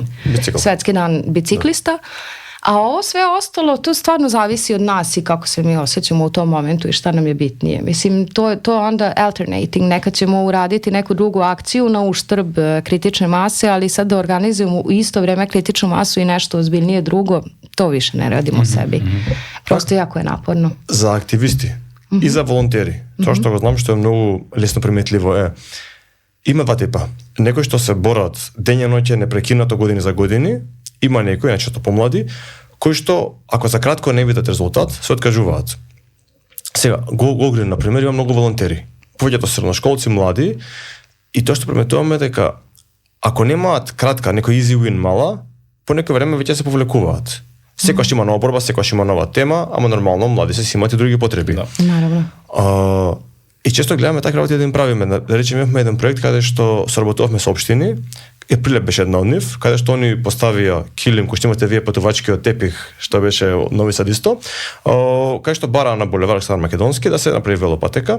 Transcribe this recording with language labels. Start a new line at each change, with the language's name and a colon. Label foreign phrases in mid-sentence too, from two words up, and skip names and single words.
Serbian: Svetski dan biciklista. A ovo sve ostalo, to stvarno zavisi od nas i kako se mi osjećamo u tom momentu i šta nam je bitnije. Mislim, to je onda alternating. Nekad ćemo uraditi neku drugu akciju na uštrb kritične mase, ali sad da organizujemo u isto vreme kritičnu masu i nešto ozbiljnije drugo, to više ne radimo sebi. Prosto jako je naporno.
Macedonian: За активисти и за волонтери, тоа што го знам што е многу лесно приметливо е, има два типа. Некои што се борат дење ноќе непрекинато години за години, има некои, најчесто помлади, кои што, ако за кратко не видат резултат, се откажуваат. Сега, Гогрин, например, има многу волонтери. Повеќето средношколци, млади, и тоа што приметуваме дека ако немаат кратка, некој
English: easy win
Macedonian: мала, по некој време веќе се повлекуваат. Секојаш има нова борба, секојаш има нова тема, ама нормално, млади се си имаат и други потреби. Наравно. И често гледаме така работи да им правиме. Да речеме, имавме еден проект каде што соработувавме со општини Прилеп беше една од нив, каде што они поставија килим кој што имате вие патувачкиот тепих, што беше Нови Сад исто, каде што бараа на булевар Стар Македонски да се направи велопатека.